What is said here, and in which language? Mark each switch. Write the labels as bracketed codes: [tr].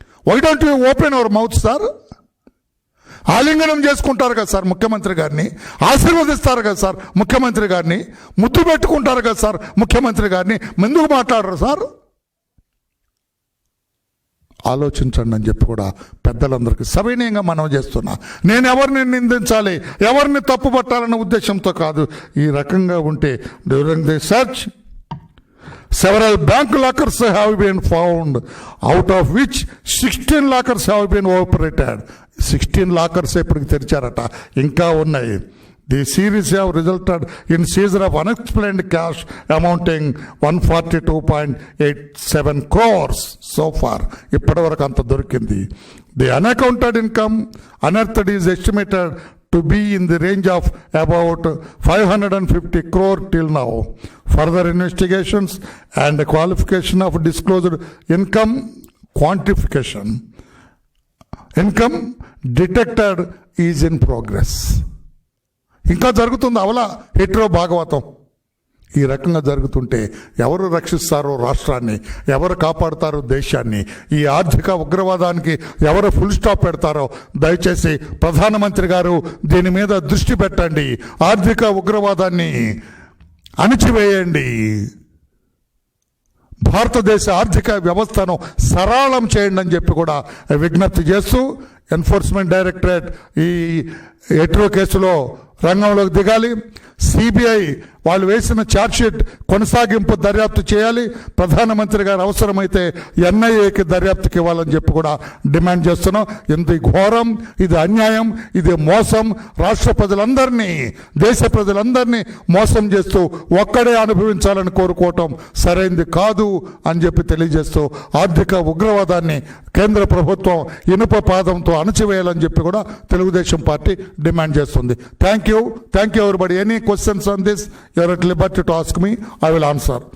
[en] why don't you open our mouth [te] sir? ఆలింగనం చేసుకుంటారు కదా సార్ ముఖ్యమంత్రి గారిని, ఆశీర్వదిస్తారు కదా సార్ ముఖ్యమంత్రి గారిని, ముద్దు పెట్టుకుంటారు కదా సార్ ముఖ్యమంత్రి గారిని, ఎందుకు మాట్లాడరు సార్? ఆలోచించండి అని చెప్పి కూడా పెద్దలందరికీ సవినయంగా మనం చేస్తున్నా. నేను ఎవరిని నిందించాలి, ఎవరిని తప్పుపట్టాలన్న ఉద్దేశంతో కాదు. ఈ రకంగా ఉంటే [en] During the search several bank lockers have been found, out of which 16 lockers have been operated. [te] 16 lockers ఇప్పటికి తెరిచారట, ఇంకా ఉన్నాయి. [en] The series have resulted in seizure of unexplained cash amounting 142.87 crores so far. [te] ఇప్పటి వరకు అంత దొరికింది. [en] The unaccounted income unearthed is estimated to be in the range of about 550 crore till now. Further investigations and qualification of disclosed income quantification, income detected is in progress. [te] ఇంకా జరుగుతుంది అవలా హెట్రో భాగవతం. ఈ రకంగా జరుగుతుంటే ఎవరు రక్షిస్తారో రాష్ట్రాన్ని, ఎవరు కాపాడుతారో దేశాన్ని, ఈ ఆర్థిక ఉగ్రవాదానికి ఎవరు ఫుల్ స్టాప్ పెడతారో దయచేసి ప్రధానమంత్రి గారు దీని మీద దృష్టి పెట్టండి. ఆర్థిక ఉగ్రవాదాన్ని అణిచివేయండి. భారతదేశ ఆర్థిక వ్యవస్థను సరళం చేయండి అని చెప్పి కూడా విజ్ఞప్తి చేస్తూ ఎన్ఫోర్స్మెంట్ డైరెక్టరేట్ ఈ హెట్రో కేసులో రంగంలోకి దిగాలి. సిబిఐ వాళ్ళు వేసిన ఛార్జ్షీట్ కొనసాగింపు దర్యాప్తు చేయాలి. ప్రధానమంత్రి గారు అవసరమైతే ఎన్ఐఏకి దర్యాప్తుకి ఇవ్వాలని చెప్పి కూడా డిమాండ్ చేస్తున్నాం. ఇంత ఘోరం, ఇది అన్యాయం, ఇది మోసం. రాష్ట్ర ప్రజలందరినీ, దేశ ప్రజలందరినీ మోసం చేస్తూ ఒక్కడే అనుభవించాలని కోరుకోవటం సరైంది కాదు అని చెప్పి తెలియజేస్తూ ఆర్థిక ఉగ్రవాదాన్ని కేంద్ర ప్రభుత్వం ఇనుప పాదంతో అణచివేయాలని చెప్పి కూడా తెలుగుదేశం పార్టీ డిమాండ్ చేస్తుంది. [en] Thank you everybody. Any questions on this you are at liberty to ask me, I will answer.